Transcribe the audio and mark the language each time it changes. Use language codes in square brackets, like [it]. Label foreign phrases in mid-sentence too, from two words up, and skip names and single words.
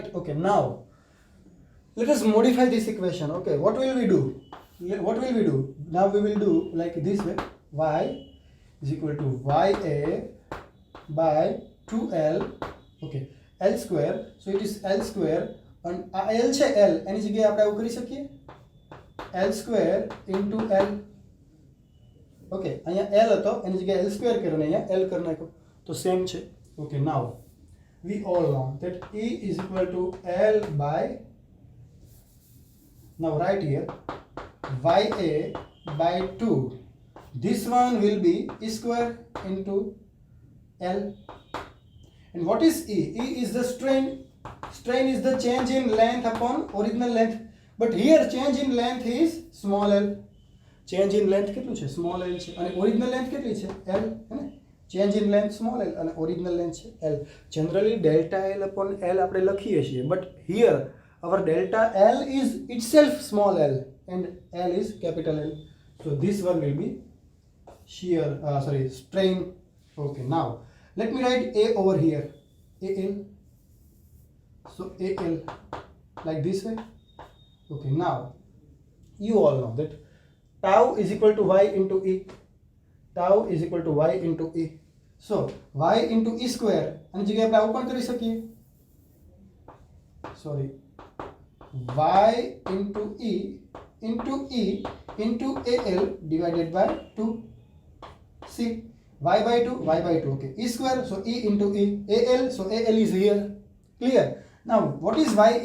[en] Okay, now let us modify this equation. Okay, what will we do? Now we will do like this way. Y is equal to Ya by 2L. Okay, L square. So it is L square and L [gu] છે L એની જગ્યાએ આપણે આવું કરી શકીએ, [en] L square into L. [gu] Okay, અહીંયા L હતો એની જગ્યાએ [en] L square [gu] કરીને અહીંયા L કરી નાખો તો સેમ છે. [en] Okay, now we all know that E is equal to L by, now write here Ya by 2. This one will be E square into L. And what is E? E is the strain. Strain is the change in length upon original length. But here change in length is small l. Change in length [gu] કેટલું છે? [en] Small l [gu] છે. અને [en] original length [gu] કેટલી છે? [hi] L. है ना? [en] Change in length small l and original length છે L. Generally delta L upon L [gu] આપણે લખીએ છીએ. [en] But here our delta L is itself small l and L is capital L. So this one will be strain. Okay, now let me write A over here. AL. So AL like this way. Okay, now you all know that tau is equal to Y into E. Tau is equal to Y into E. So Y into E square [gu] આની જગ્યાએ આપણે આવું પણ કરી શકીએ. [en] Sorry, Y into E into AL divided by 2. See, Y by 2. Okay, E square, so E into E. AL, so AL is here. Clear? Now what is YA?